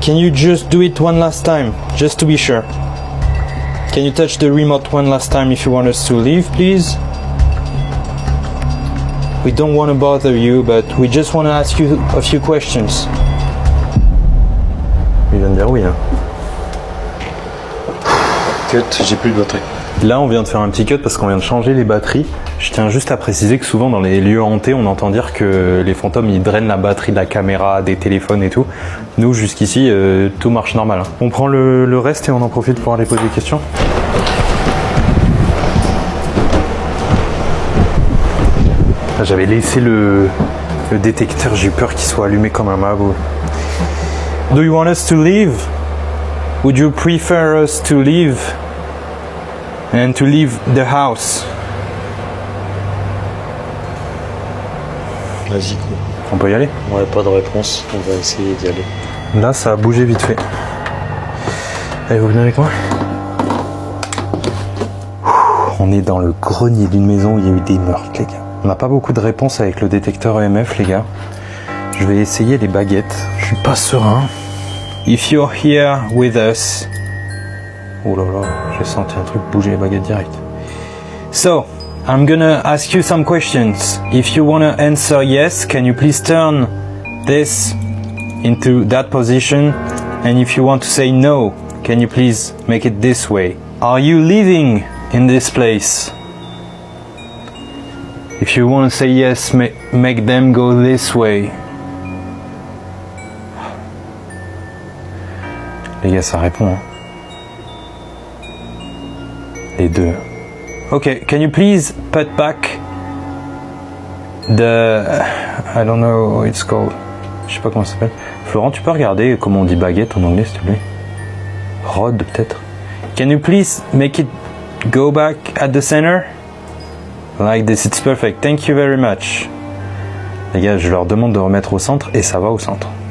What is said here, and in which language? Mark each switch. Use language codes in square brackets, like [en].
[en] Can you just do it one last time, just to be sure? Can you touch the remote one last time if you want us to leave, please? We don't want to bother you, but we just want to ask you a few questions. [fr] Il vient de dire oui, hein. Cut, j'ai plus de batterie. Là, on vient de faire un petit cut parce qu'on vient de changer les batteries. Je tiens juste à préciser que souvent dans les lieux hantés, on entend dire que les fantômes ils drainent la batterie de la caméra, des téléphones et tout. Nous, jusqu'ici, tout marche normal. Hein. On prend le reste et on en profite pour aller poser des questions. J'avais laissé le détecteur, j'ai eu peur qu'il soit allumé comme un magot. [en] Do you want us to leave? Would you prefer us to leave? And to leave the house? [fr] Vas-y, cool. On peut y aller? Ouais, pas de réponse. On va essayer d'y aller. Là, ça a bougé vite fait. Allez, vous venez avec moi? On est dans le grenier d'une maison où il y a eu des meurtres, les gars. On n'a pas beaucoup de réponses avec le détecteur EMF, les gars. Je vais essayer les baguettes. Je suis pas serein. [en] If you're here with us... [fr] Oh là là, j'ai senti un truc bouger les baguettes direct. [en] So, I'm gonna ask you some questions. If you wanna answer yes, can you please turn this into that position? And if you want to say no, can you please make it this way? Are you living in this place? If you want to say yes, make them go this way. [fr] Les gars, ça répond. Hein. Les deux. [en] Okay, can you please put back the... I don't know how it's called. [fr] Je sais pas comment ça s'appelle. Florent, tu peux regarder comment on dit baguette en anglais, s'il te plaît? Rod, peut-être. [en] Can you please make it go back at the center? Like this, it's perfect. Thank you very much. [fr] Les gars, je leur demande de remettre au centre et ça va au centre.